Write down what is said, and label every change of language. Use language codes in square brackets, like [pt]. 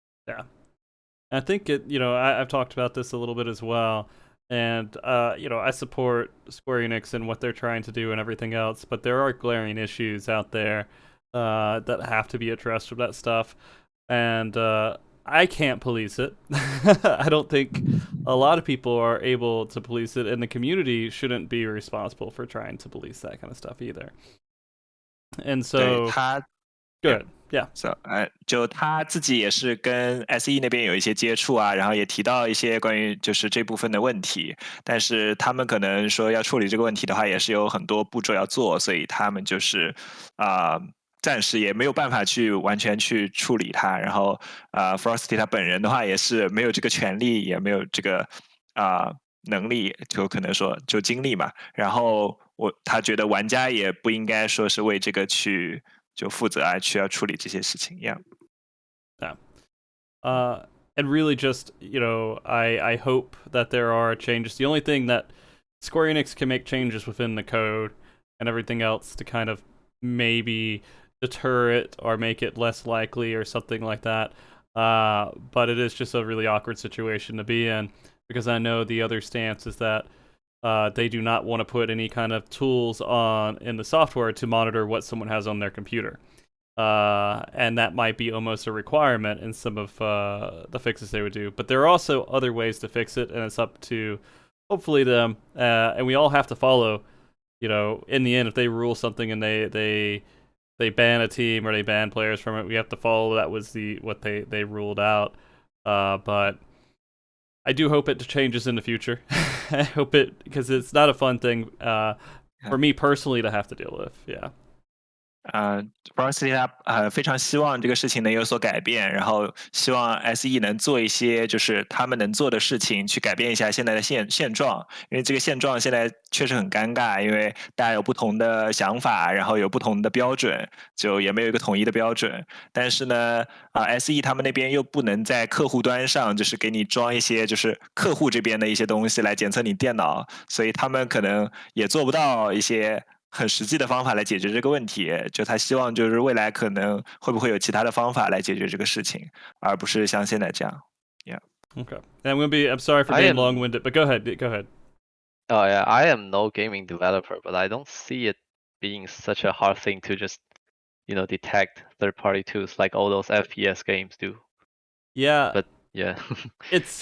[en] Yeah, I think I've talked about this a little bit as well, and I support Square Enix and what they're trying to do and everything else, but there are glaring issues out there that have to be addressed with that stuff, and I can't police it. I don't think a lot of people are able to police it, and the community shouldn't be responsible for trying to police that kind of stuff either. And so, good. Yeah. [zh] So 就他自己也是跟 SE 那边有一些接触啊，然后也提到一些关于就是这部分的问题，但是他们可能说要处理这个问题的话，也是有很多步骤要做，所以他们就是暂时也没有办法去完全去处理它。然后Frosty 他本人的话也是没有这个权利，也没有这个能力，就可能说就精力嘛。然后他觉得玩家也不应该说是为这个去就负责啊，需要处理这些事情。 [en] Yeah. And really just, I hope that there are changes. The only thing that Square Enix can make changes within the code and everything else to kind of maybe deter it or make it less likely or something like that. But it is just a really awkward situation to be in, because I know the other stance is that they do not want to put any kind of tools in the software to monitor what someone has on their computer. And that might be almost a requirement in some of the fixes they would do. But there are also other ways to fix it, and it's up to, hopefully, them. And we all have to follow, in the end, if they rule something and they ban a team or they ban players from it, we have to follow that was what they ruled out. But I do hope it changes in the future. I hope it, because it's not a fun thing for me personally to have to deal with. Yeah. [zh] Frosty 他非常希望这个事情能有所改变，然后希望 SE 能做一些就是他们能做的事情，去改变一下现在的现状。因为这个现状现在确实很尴尬，因为大家有不同的想法，然后有不同的标准，就也没有一个统一的标准。但是呢SE 他们那边又不能在客户端上就是给你装一些就是客户这边的一些东西来检测你电脑，所以他们可能也做不到一些很实际的方法来解决这个问题，就他希望就是未来可能会不会有其他的方法来解决这个事情，而不是像现在这样。 [en] Yeah. Okay. I'm sorry for being long-winded, but go ahead. Oh yeah, I am no gaming developer, but I don't see it being such a hard thing to just, detect third-party tools like all those FPS games do. Yeah. But yeah, it's